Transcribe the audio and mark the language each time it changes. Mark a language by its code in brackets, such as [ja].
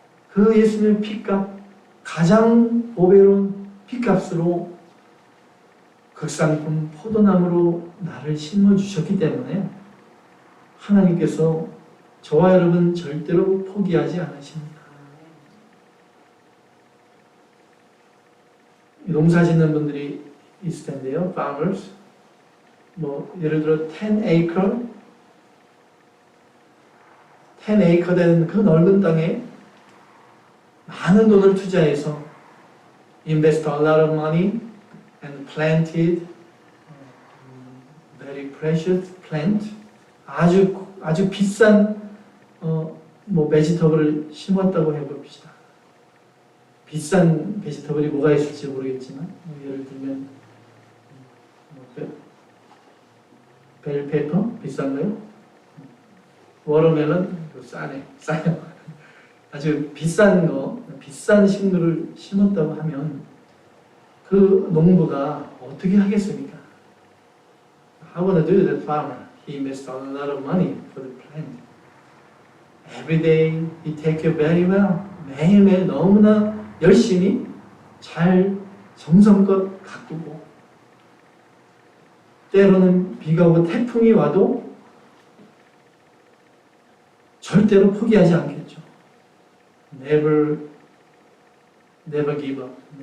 [ko] 그 예수님의 피값, 가장 보배로운 피값으로 극상품 포도나무로 나를 심어주셨기 때문에 하나님께서 저와 여러분 절대로 포기하지 않으십니다. 농사 짓는 분들이 있을 텐데요. [en] farmers. [ko] 예를 들어 10 acre 되는 그 넓은 땅에 많은 돈을 투자해서 [en] invest a lot of money and planted very precious plant. [ko] 아주 비싼 베지터블을 심었다고 해봅시다. 비싼 베지터블이 뭐가 있을지 모르겠지만 예를 들면 벨페퍼 비싼가요? 워터멜론 싸요. 아주 비싼 비싼 식물을 심었다고 하면 그 농부가 어떻게 하겠습니까? [en] How gonna do that farmer? He invested a lot of money for the plant. Every day he take care very well. [ko] 매일매일 너무나 열심히 잘 정성껏 가꾸고 때로는 비가 오고 태풍이 와도 절대로 포기하지 않겠죠. [en] Never give up.